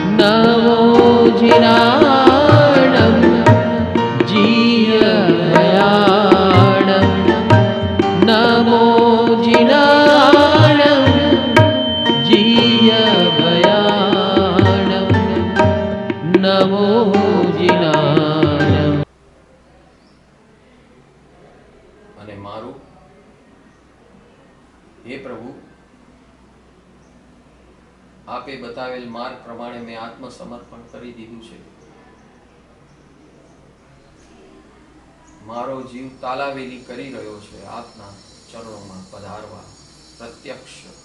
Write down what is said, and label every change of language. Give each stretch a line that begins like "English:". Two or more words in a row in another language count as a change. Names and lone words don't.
Prakrit languages: नमो जिनाणं जीयभयाणं नमो जिनाणं जीयभयाणं नमो जिनाणं।
Gujarati: અને મારું હે પ્રભુ, આપે બતાવેલ માર્ગ પ્રમાણે મેં આત્મસમર્પણ કરી દીધું છે. મારો જીવ તાલાવેલી કરી રહ્યો છે આપના ચરણોમાં પધારવા પ્રત્યક્ષ.